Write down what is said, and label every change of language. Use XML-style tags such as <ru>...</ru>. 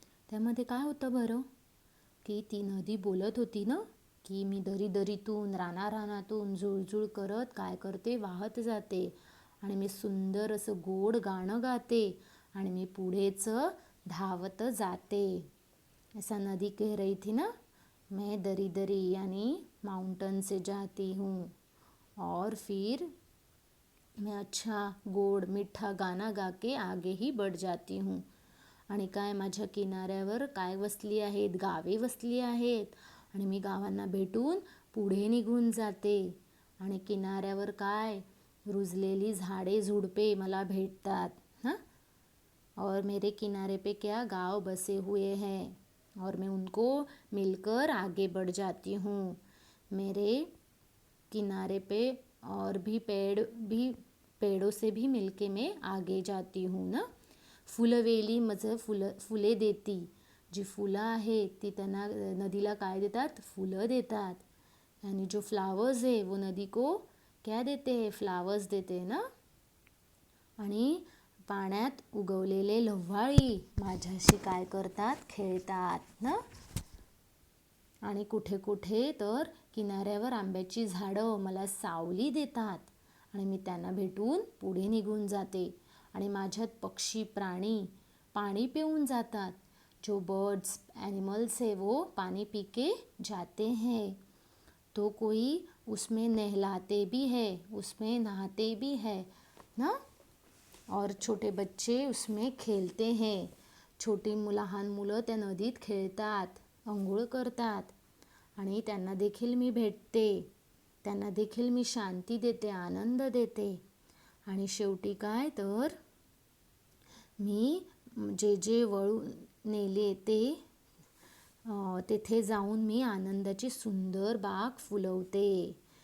<mr>त्यामध्ये काय होतं बरं की ती नदी बोलत होती ना की मी दरी दरीतून रानारानातून जुळजुळ करत काय करते वाहत जाते आणि मी सुंदर असं गोड गाणं गाते आणि मी पुढेच धावत जाते.</mr> <hi>ऐसा नदी कह रही थी ना, मैं दरी दरी यानी माउंटन से जाती हूँ और फिर मैं अच्छा गोड मीठा गाना गा के आगे ही बढ़ जाती हूँ.</hi> <mr>आणि काय माझ्या किनाऱ्यावर काय वसली आहेत, गावे वसली आहेत आणि मी गावांना भेटून पुढे निघून जाते. आणि किनाऱ्यावर काय रुजलेली झाडे झुडपे मला भेटतात.</mr> <hi>हां, और मेरे किनारे पे क्या गांव बसे हुए हैं और मैं उनको मिलकर आगे बढ़ जाती हूँ. मेरे किनारे पे और भी पेड़ों से भी मिलके मैं आगे जाती हूँ ना.</hi> <mr>फुलवेली म्हणजे फुले देती. जी फुलं आहेत ती त्यांना नदीला काय देतात, फुलं देतात.</mr> <hi>आणि जो फ्लावर्स है वो नदी को क्या देते हैं, फ्लावर्स देते ना.</hi> <mr>आणि पाण्यात उगवलेले लव्हाळी माझ्याशी काय करतात, खेळतात ना. आणि कुठे कुठे तर किनाऱ्यावर आंब्याची झाडं मला सावली देतात आणि मी त्यांना भेटून पुढे निघून जाते. आणि माझ्यात पक्षी प्राणी पाणी पिऊन जातात.</mr> <hi>जो बर्ड्स एनिमल्स है वो पानी पी के जाते हैं. तो कोई उसमें नहलाते भी है, उसमें नहाते भी है ना. और छोटे बच्चे उसमें खेलते हैं.</hi> <mr>छोटी लहान मुलं त्या नदीत खेळतात, अंघोळ करतात आणि त्यांना देखील मी भेटते. त्यांना देखील मी शांती देते, आनंद देते. आणि शेवटी काय तर मी जे वळून नेले ते तेथे जाऊन मी आनंदाची सुंदर बाग फुलवते.</mr>